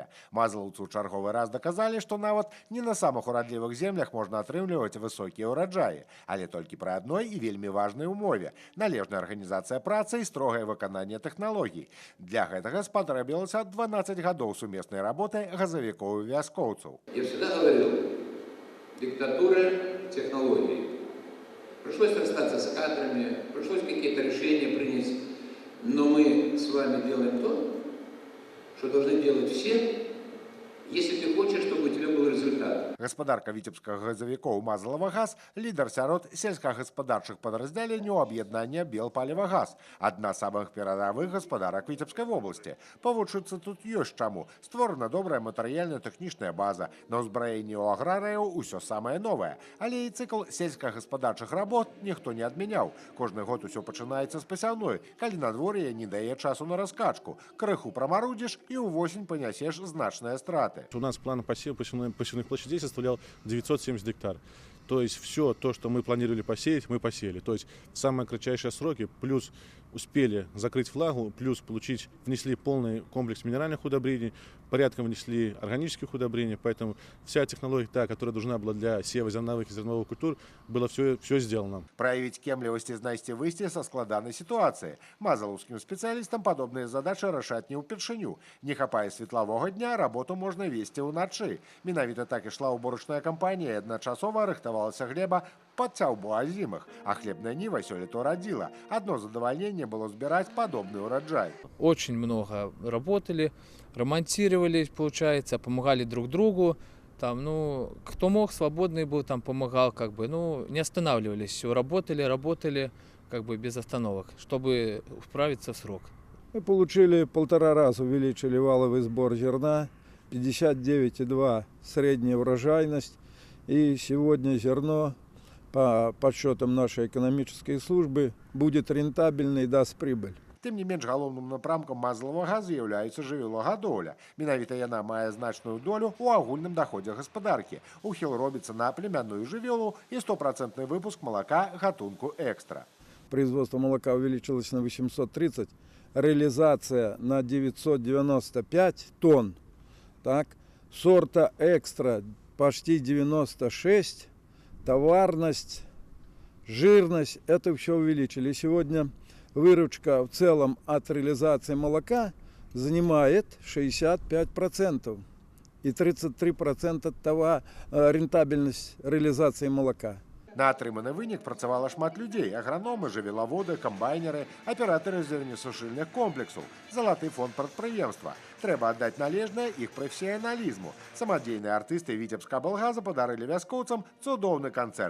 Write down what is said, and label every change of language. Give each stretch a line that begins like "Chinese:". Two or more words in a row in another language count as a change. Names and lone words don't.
Belarusian: Мазалаўцы ў чарговы раз даказалі, што нават не на самых урадлівых землях можна атрымліваць высокія ўраджаі, але толькі пры адной і вельмі важнай умове – належная арганізацыя працы і строгае выкананне тэхналогій. Для гэтага спатрэбілася 12 гадоў сумеснай работы газавікоў і вяскоўцаў.
Russian: Я всегда говорил, диктатура технологий. Пришлось расстаться с кадрами, пришлось какие-то решения принять. Но мы с вами делаем то, что должны делать все, если ты хочешь, чтобы у тебя был результат.
Belarusian: Гаспадарка віцебскага газавікоў «Мазалава-газ» – лідар сярод сельскагаспадарчых падраздзяленняў аб'яднання «Белпаліва-газ», адна з самых перадавых гаспадарак Віцебскай вобласці. Павучыцца тут ёсць чаму. Створана добрая матэрыяльна-тэхнічная база. На ўзбраенні ў аграрыяў усё самае новае. Але і цыкл сельскагаспадарчых работ ніхто не адмяняў. Кожны год усё пачынаецца з пасяўной, калі надвор'е не дае часу на раскачку. Крыху прамарудзіш і ўвосень панясеш значныя страты.
Russian: У нас план посевных площадей составлял 970 гектар. То есть все то, что мы планировали посеять, мы посеяли. То есть в самые кратчайшие сроки, плюс успели закрыть флагу, плюс внесли полный комплекс минеральных удобрений, порядком внесли органических удобрений, поэтому вся технология, которая нужна была для сева зерновых и зерновых культур, было все сделано.
Belarusian: Проявить кемлівасць і знайсці выйсце са складанай сітуацыі. Мазалаўскім спецыялістам падобныя задачы рашаць не ўпершыню. Не хапае светлавога дня, работу можна весці ўначы. Менавіта так ішла уборачная кампанія, адначасова рыхтавалася глеба пад цяўбу азімых, а хлебная ніва сёлета радзіла.
Russian: Одно задавальнение было сбирать подобный урожай. Очень много работали, ремонтировали, получается, помогали друг другу. Там, кто мог, свободный был, там помогал, не останавливались, все, работали, без остановок, чтобы вправиться в срок. Мы получили 1,5 раза, увеличили валовый сбор зерна, 59,2 средняя урожайность, и сегодня зерно, по подсчетам нашей экономической службы, будет рентабельно и даст прибыль.
Belarusian: Тым не менш, галоўным напрамкам «Мазалава-газ» з'яўляецца жывёлагадоўля. Менавіта яна мае значную долю ў агульным даходзе гаспадаркі. Ухіл робіцца на племянную жывёлу і 100% выпуск молока гатунку экстра.
Russian: Производство молока увеличилось на 830, реализация на 995 тонн. Так, сорта экстра почти 96, товарность, жирность, это все увеличили. Сегодня выручка в целом от реализации молока занимает 65% и 33% рентабельность реализации молока.
Belarusian: На атрыманы вынік працавала шмат людзей: аграномы, жывёлаводы, камбайнеры, аператары зернесушыльных комплексаў, залаты фонд прадпрыемства. Трэба аддаць належнае іх прафесіяналізму. Самадзейныя артысты Віцебскаблгаза падарылі вяскоўцам цудоўны канцэрт.